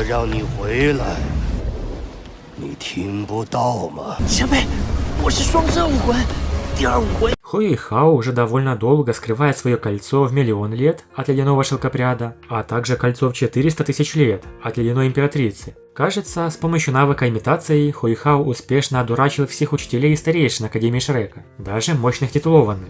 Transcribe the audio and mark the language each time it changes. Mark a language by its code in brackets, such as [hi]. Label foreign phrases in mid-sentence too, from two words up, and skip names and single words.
[zh] 让你回来，你听不到吗？前辈，我是双生武魂，第二武魂。 [ru] Хуэйхао уже довольно долго скрывает свое кольцо в 1 000 000 лет от ледяного шелкопряда, а также кольцо в 400 000 лет от ледяной императрицы. Кажется, с помощью навыка имитации Хуэйхао успешно одурачил всех учителей и старейшин Академии Шрека, даже мощных титулованных.